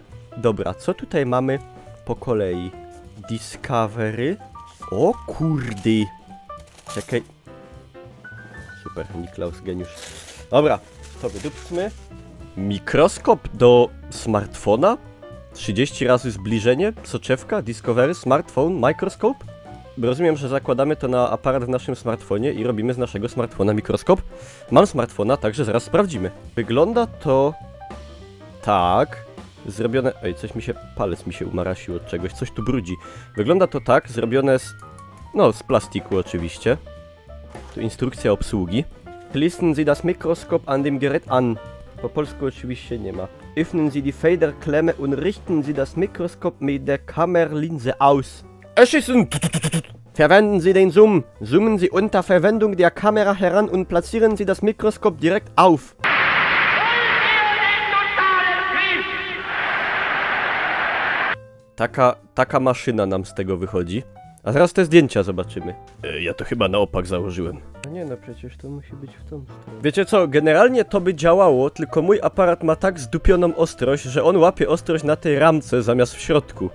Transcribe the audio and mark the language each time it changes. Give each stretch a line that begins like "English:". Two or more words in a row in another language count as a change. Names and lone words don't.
Polish: Dobra, co tutaj mamy po kolei? Discovery. O kurdy. Czekaj. Super, Niklaus, geniusz. Dobra, to wydupcmy. Mikroskop do smartfona. 30 razy zbliżenie, soczewka,
English: Discovery, smartphone, microscope.
Polish: Rozumiem, że zakładamy to na aparat w naszym smartfonie i robimy z naszego smartfona mikroskop. Mam smartfona, także zaraz sprawdzimy. Wygląda to tak, zrobione... Ej, palec mi się umarasił od czegoś, coś tu brudzi. Wygląda to tak, zrobione z... no, z plastiku oczywiście. Tu instrukcja obsługi.
German: Schließen Sie das Mikroskop an dem Gerät an.
Polish: Po polsku oczywiście nie ma.
German: Öffnen Sie die Federklemme und richten Sie das Mikroskop mit der Kammerlinse aus. Erschießen! Verwenden Sie den Zoom. Zoomen Sie unter Verwendung der Kamera heran und platzieren Sie das Mikroskop direkt auf.
Polish: Taka maszyna nam z tego wychodzi. A zaraz te zdjęcia zobaczymy. Ja to chyba na opak założyłem. No nie no, przecież to musi być w tą stronę. Wiecie co, generalnie to by działało, tylko mój aparat ma tak zdupioną ostrość, że on łapie ostrość na tej ramce zamiast w środku.